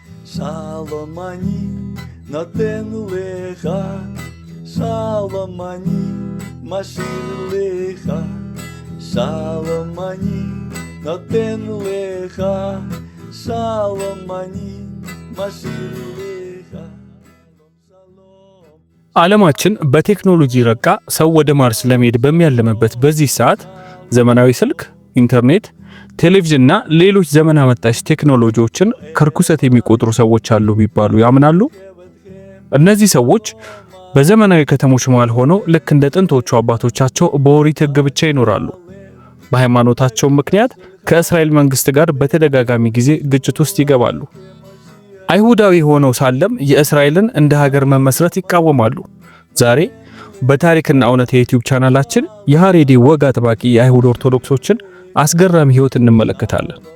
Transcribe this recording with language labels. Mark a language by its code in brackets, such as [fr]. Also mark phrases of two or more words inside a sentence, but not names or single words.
[he] שלום אני נותן לך, שלום אני משיר לך, שלום אני נותן לך, שלום אני משיר לך. [am] ዓለማችን በቴክኖሎጂ ረቃ ሰው ወደ ማርስ ለመሄድ በሚያለምበት በዚህ ሰዓት ዘመናዊ ስልክ፣ ኢንተርኔት፣ ቴሌቪዥንና ሌሎች ዘመን አመጣሽ ቴክኖሎጂዎችን ከርኩሰት የሚቆጥሩ ሰዎች አሉ ቢባሉ ያምናሉ? እነዚህ ሰዎች በዘመናዊ ከተሞች መሃል ሆነው ልክ እንደ ጥንቶቹ አባቶቻቸው በኦሪት ሕግ ብቻ ይኖራሉ። በሃይማኖታቸው ምክንያት ከእስራኤል መንግስት ጋር በተደጋጋሚ ጊዜ ግጭት ውስጥ ይገባሉ። አይሁዳዊ ሆነው ሳለም የእስራኤልን እንደ ሀገር መመስረት ይቃወማሉ። ዛሬ በታሪክና እውነት የዩቲዩብ ቻናላችን የሃሬዲ ወግ አጥባቂ የአይሁድ ኦርቶዶክሶችን አስገራሚ ህይወት እንመለከታለን።